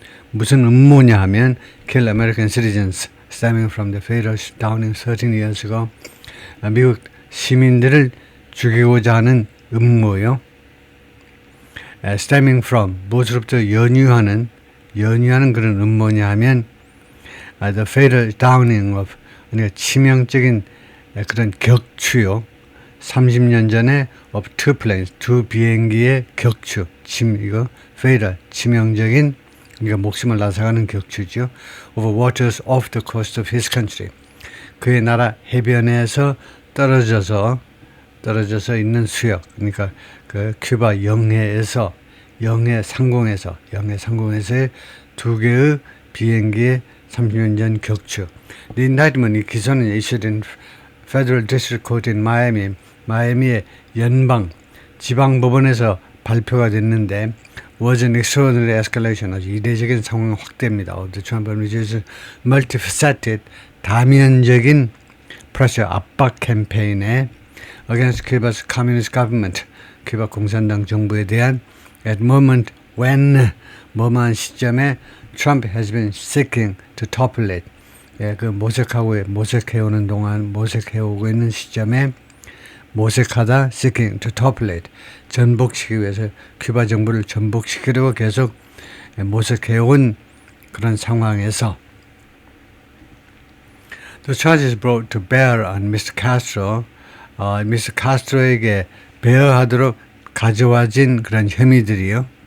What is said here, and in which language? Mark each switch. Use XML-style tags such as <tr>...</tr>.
<ko>무슨 음모냐 하면</ko> <en>kill American citizens stemming from the fatal shooting 13 years ago.</en> <ko>미국 시민들을 죽이고자 하는 음모요.</ko> <en>stemming from,</en> <ko>무엇으로부터 연유하는 그런 음모냐 하면</ko> <en>the fatal downing of</en> <ko>그러니까 치명적인 그런 격추요. 30년 전에</ko> <en>of two planes,</en> <ko>두 비행기의 격추, 이거 fatal, 치명적인 그러니까 목숨을 앗아가는 격추죠.</ko> <en>Over waters off the coast of his country.</en> <ko>그의 나라 해변에서 떨어져서 있는 수역, 그러니까 그 큐바 영해 상공에서의 두 개의 비행기의 30년 전 격추.</ko> <en>The indictment,</en> <ko>이 기소는</ko> <en>issued in Federal District Court in Miami,</en> <ko>마이애미의 연방 지방법원에서 발표가 됐는데</ko> <en>was an extraordinary escalation,</en> <ko>아주 이례적인 상황 확대입니다.</ko> <en>Of the Trump administration's multifaceted,</en> <ko>다면적인</ko> <en>pressure,</en> <ko>압박 캠페인에</ko> <en>against Cuba's communist government,</en> <ko>큐바 공산당 정부에 대한</ko> <en>at moment when,</en> <ko>뭐만 시점에</ko> <en>Trump has been seeking to topple it,</en> <ko>그 모색해오는 동안 모색해오고 있는 시점에 모색하다</ko> <en>seeking to topple it,</en> <ko>전복시키기 위해서 큐바 정부를 전복시키려고 계속 모색해온 그런 상황에서</ko> <en>The charges brought to bear on Mr. Castro, Mr.</en> <ko>Castro에게 배어하도록 가져와진 그런 혐의들이요.</ko>